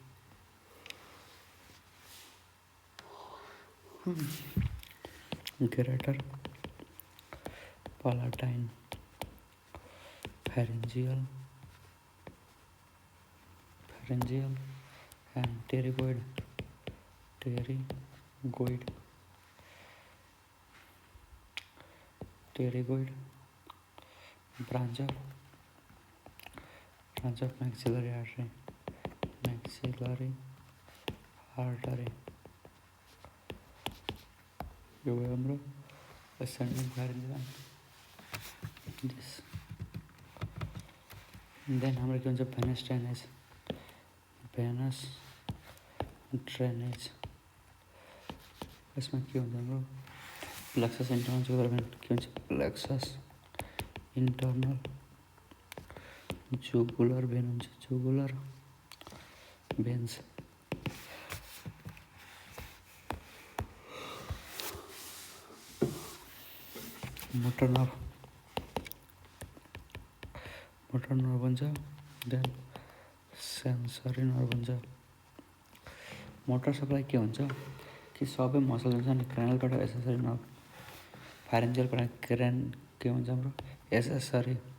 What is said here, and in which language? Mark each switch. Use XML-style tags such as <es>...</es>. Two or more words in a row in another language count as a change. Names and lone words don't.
<en>greater palatine pharyngeal and pterygoid branch of maxillary artery</en> <ne>यो भयो हाम्रो</ne> <en>ascending pharyngeal this</en> <ne>then हाम्रो के हुन्छ</ne> <en>venous drainage</en> <ne>यसमा के हुन्छ हाम्रो</ne> <en>plexus internal</en> <ne>के हुन्छ</ne> <en>plexus internal jugular vein</en> <ne>हुन्छ</ne> <en>jugular veins motor nerve</en> <ne>हुन्छ</ne> <en>then sensory nerve</en> <ne>हुन्छ</ne> <en>motor supply</en> <ne>के हुन्छ कि सबै मसल हुन्छ नि क्रेनलबाट</ne> <en>accessory nerve</en> <ne>फारेन्जियलबाट के हुन्छ हाम्रो एसेसरी</ne>